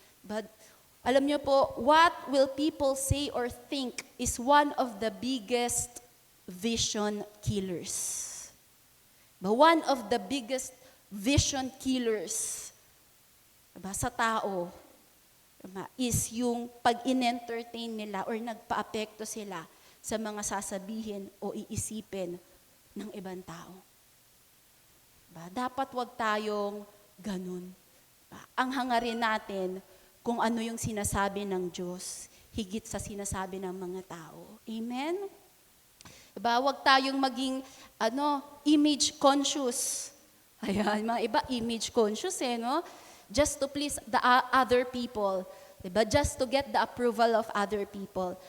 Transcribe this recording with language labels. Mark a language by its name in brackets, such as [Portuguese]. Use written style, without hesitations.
[English] But [Filipino] alam nyo po, [English] what will people say or think is one of the biggest vision killers. But one of the biggest vision killers [Filipino] sa tao is yung pag-in-entertain nila or nagpa-apekto sila sa mga sasabihin o iisipin ng ibang tao. Dapat wag tayong ganun. Ang hangarin natin kung ano yung sinasabi ng Diyos, higit sa sinasabi ng mga tao. [English] Amen? [Filipino] Wag tayong maging [English] image conscious. [Filipino] Ayan, mga iba, [English] image conscious no? Just to please the other people. Diba? Just to get the approval of other people.